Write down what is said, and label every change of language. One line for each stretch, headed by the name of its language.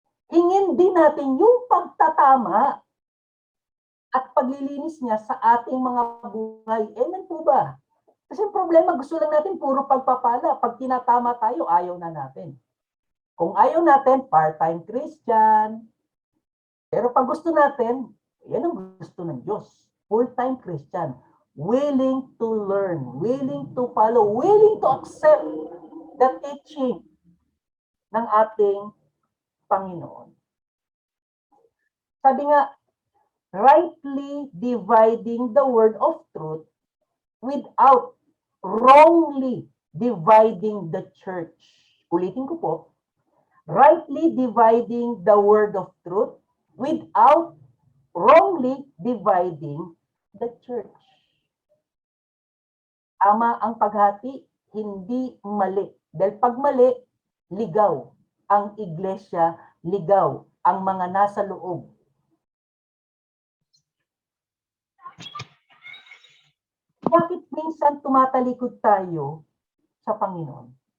Filipino: Hingin din natin yung pagtatama at paglilinis niya sa ating mga buhay. Amen po ba? Kasi ang problema, gusto lang natin puro pagpapala. Pag tinatama tayo, ayaw na natin. Kung ayaw natin, part-time Christian. Pero pag gusto natin, yan ang gusto ng Diyos.
English: Full-time Christian. Willing to learn, willing to follow, willing to accept the teaching
Filipino: ng ating Panginoon. Sabi nga,
English: rightly dividing the word of truth without wrongly dividing the church.
Filipino: Ulitin ko po,
English: rightly dividing the word of truth without wrongly dividing the church.
Filipino: Tama ang paghati, hindi mali. Dahil pag mali, ligaw ang iglesia, ligaw ang mga nasa loob. Bakit minsan tumatalikod tayo sa Panginoon?